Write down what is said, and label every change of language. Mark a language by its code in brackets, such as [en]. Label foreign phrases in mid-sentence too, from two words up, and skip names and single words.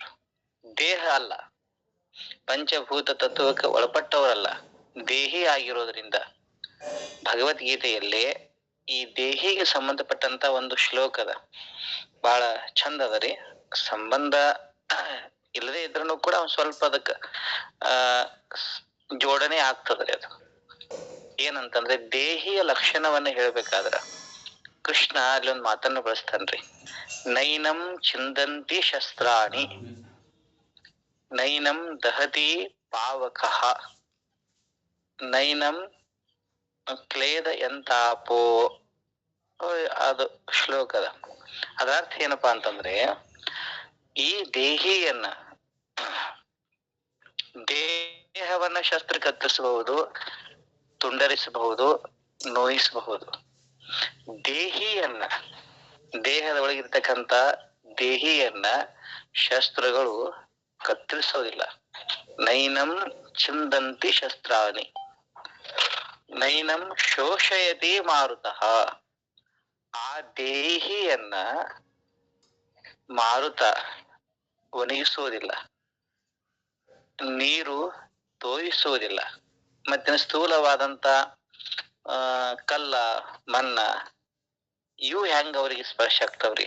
[kn] ದೇಹ ಅಲ್ಲ, ಪಂಚಭೂತ ತತ್ವಕ್ಕೆ ಒಳಪಟ್ಟವರಲ್ಲ, ದೇಹಿ ಆಗಿರೋದ್ರಿಂದ ಭಗವದ್ಗೀತೆಯಲ್ಲಿ ಈ ದೇಹಿಗೆ ಸಂಬಂಧಪಟ್ಟಂತ ಒಂದು ಶ್ಲೋಕದ ಬಹಳ ಚಂದ ಅದ ರೀ. ಸಂಬಂಧ ಇಲ್ಲದೆ ಇದ್ರೂ ಕೂಡ ಒಂದ್ ಸ್ವಲ್ಪ ಅದಕ್ಕ ಜೋಡಣೆ ಆಗ್ತದ್ರಿ. ಅದು ಏನಂತಂದ್ರೆ ದೇಹಿಯ ಲಕ್ಷಣವನ್ನ ಹೇಳ್ಬೇಕಾದ್ರ ಕೃಷ್ಣ ಅಲ್ಲಿ ಒಂದು ಮಾತನ್ನು ಬಳಸ್ತಾನ್ರಿ. [sa] ನೈನಂ ಚಿಂದಂತಿ ಶಸ್ತ್ರಾಣಿ ನೈನಂ ದಹತಿ ಪಾವಕಃ ನೈನಂ ಕ್ಲೇದ ಎಂತಾಪೋ. [kn] ಅದು ಶ್ಲೋಕದ ಅದರ್ಥ ಏನಪ್ಪಾ ಅಂತಂದ್ರೆ ಈ ದೇಹಿಯನ್ನ, ದೇಹವನ್ನ ಶಸ್ತ್ರ ಕತ್ತರಿಸಬಹುದು, ತುಂಡರಿಸಬಹುದು, ನೋಯಿಸಬಹುದು. ದೇಹಿಯನ್ನ, ದೇಹದ ಒಳಗಿರ್ತಕ್ಕಂಥ ದೇಹಿಯನ್ನ ಶಸ್ತ್ರಗಳು ಕತ್ತರಿಸೋದಿಲ್ಲ. [sa] ನೈನಂ ಚಿಂದಂತಿ ಶಸ್ತ್ರಾಣಿ ನೈನಂ ಶೋಷಯತಿ ಮಾರುತಃ. [kn] ಆ ದೇಹಿಯನ್ನ ಮಾರುತ ಒಣಗಿಸುವುದಿಲ್ಲ, ನೀರು ತೋಯಿಸುವುದಿಲ್ಲ. ಮತ್ತೆ ಸ್ಥೂಲವಾದಂತ ಕಲ್ಲ, ಮಣ್ಣ ಇವು ಹೆಂಗ ಅವ್ರಿಗೆ ಸ್ಪರ್ಶ ಆಗ್ತಾವ್ರಿ?